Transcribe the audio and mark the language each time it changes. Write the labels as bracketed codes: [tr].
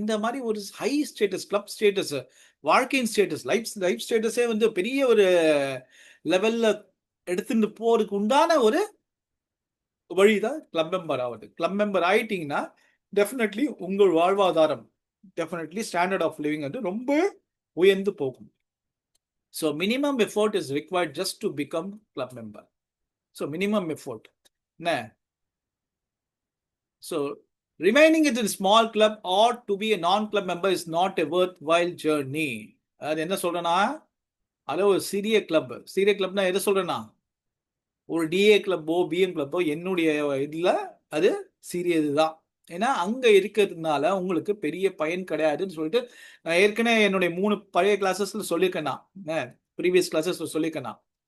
[ta] இந்த மாதிரி ஒரு ஹை ஸ்டேட்டஸ், கிளப் ஸ்டேட்டஸ், வாழ்க்கையின் ஸ்டேட்டஸ், லைஃப் ஸ்டேட்டஸே வந்து பெரிய ஒரு லெவல்ல எடுத்துட்டு போறதுக்கு உண்டான ஒரு வழிதான் கிளப் மெம்பர் ஆகுது. கிளப் மெம்பர் ஆயிட்டீங்கன்னா டெஃபினெட்லி உங்கள் வாழ்வாதாரம், டெஃபினெட்லி ஸ்டாண்டர்ட் ஆஃப் லிவிங் வந்து ரொம்ப உயர்ந்து போகும். [en] So minimum effort is required just to become club member. So minimum effort. So remaining in a small club or to be a non-club member is not a worthwhile journey. [ta] அது என்ன சொல்றேன்னா, அது ஒரு சிறிய கிளப்னா எதை சொல்றேன்னா, ஒரு டிஏ கிளப்போ பிஎம் கிளப்போ என்னுடைய இதுல அது சிறியது தான். ஏன்னா அங்க இருக்கிறதுனால உங்களுக்கு பெரிய பயன் கிடையாதுன்னு சொல்லிட்டு நான் ஏற்கனவே என்னுடைய 3 பழைய கிளாஸஸ்ல சொல்லியிருக்கேன், ப்ரீவியஸ் கிளாஸஸ்ல சொல்லியிருக்கேன்.